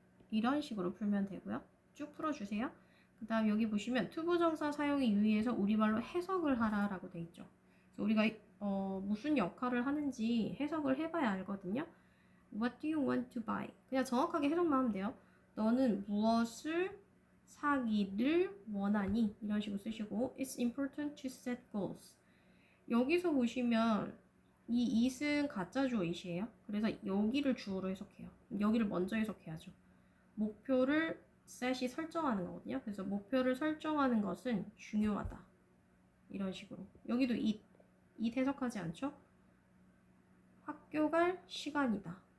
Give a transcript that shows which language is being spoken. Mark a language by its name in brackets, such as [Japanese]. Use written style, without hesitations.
[Korean] 이런 식으로 풀면 되고요. 쭉 풀어주세요. 그 다음 여기 보시면 투부정사 사용에 유의해서 우리말로 해석을 하라라고 돼 있죠. 그래서 우리가 무슨 역할을 하는지 해석을 해봐야 알거든요. [English] What do you want to buy? [Korean] 그냥 정확하게 해석만 하면 돼요. 너는 무엇을 사기를 원하니? 이런 식으로 쓰시고 [English] It's important to set goals. [Korean] 여기서 보시면 이 it은 가짜주어 it이에요. 그래서 여기를 주어로 해석해요. 여기를 먼저 해석해야죠. 목표를 set이 설정하는 거거든요. 그래서 목표를 설정하는 것은 중요하다. 이런 식으로. 여기도 it 해석하지 않죠? 학교 갈 시간이다.